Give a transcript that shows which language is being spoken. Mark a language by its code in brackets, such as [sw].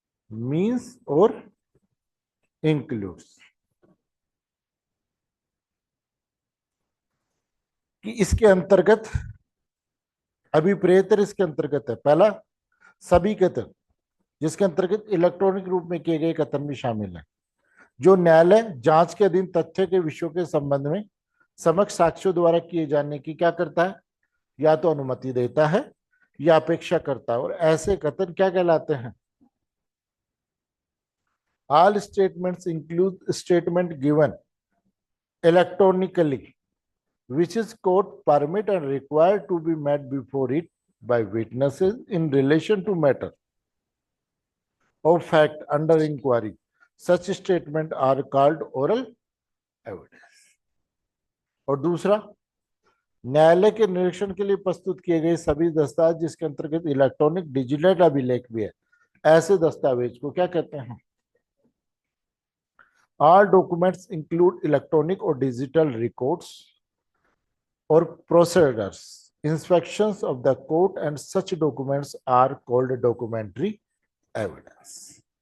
[hi] Means और includes, कि इसके अंतर्गत अभिप्रेतर, इसके अंतर्गत है पहला सभी कथन, जिसके अंतर्गत इलेक्ट्रॉनिक रूप में किए गए कथन भी शामिल है, जो न्यायालय जांच के अधीन तथ्य के विषयों के संबंध में समक्ष साक्ष्यों द्वारा किए जाने की क्या करता है, या तो अनुमति देता है या अपेक्षा करता है। और ऐसे कथन क्या कहलाते हैं, [en] All statements include statement given electronically which is court permit and required to be made before it by witnesses in relation to matter of fact under inquiry. Such statement are called oral evidence. [hi] और दूसरा, न्यायालय के निरीक्षण के लिए प्रस्तुत किए गए सभी दस्तावेज जिसके अंतर्गत इलेक्ट्रॉनिक डिजिटल अभिलेख भी है, ऐसे दस्तावेज को क्या कहते हैं, [en] all documents include electronic or digital records or procedures, inspections of the court, and such documents are called documentary evidence.